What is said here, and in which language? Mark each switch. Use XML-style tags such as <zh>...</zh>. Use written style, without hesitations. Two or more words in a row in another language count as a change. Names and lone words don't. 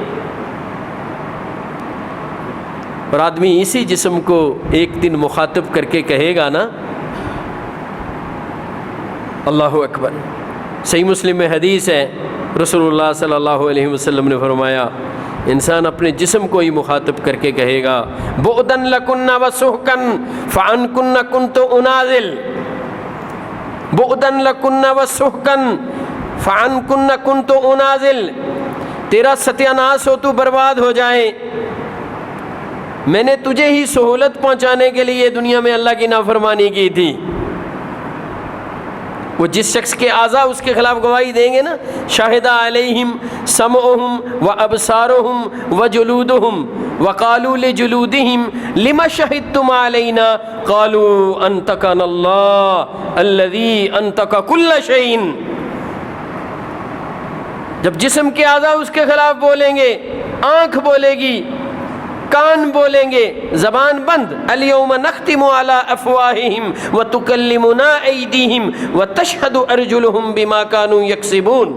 <ur>اور آدمی اسی جسم کو ایک دن مخاطب کر کے کہے گا نا،</ur> <ar>اللہ اکبر.</ar> <ur>صحیح مسلم میں حدیث ہے، رسول اللہ</ur> <ar>صلی اللہ علیہ وسلم</ar> <ur>نے فرمایا انسان اپنے جسم کو ہی مخاطب کر کے کہے گا</ur> <ar>بعدن لکن وسحقن فعنکن کنت انازل، بعدن لکن وسحقن فعنکن کنت انازل.</ar> <ur>تیرا ستیہ ناس ہو، تو برباد ہو جائے، میں نے تجھے ہی سہولت پہنچانے کے لیے دنیا میں اللہ کی نافرمانی کی تھی. وہ جس شخص کے اعضاء اس کے خلاف گواہی دیں گے نا،</ur> <ar>شاہد علیہم سمعہم و ابصارہم و جلودہم وقالوا لجلودہم لم شہدتم علینا قالوا انطقنا اللہ الذی انطق کل شیء.</ar> <ur>جب جسم کے اعضاء اس کے خلاف بولیں گے، آنکھ بولے گی کان بولیں گے، زبان بند.</ur> <ar>الیوم نختم علی افواہہم وتکلمنا ایدیہم وتشہد ارجلہم بما کانوا یکسبون.</ar>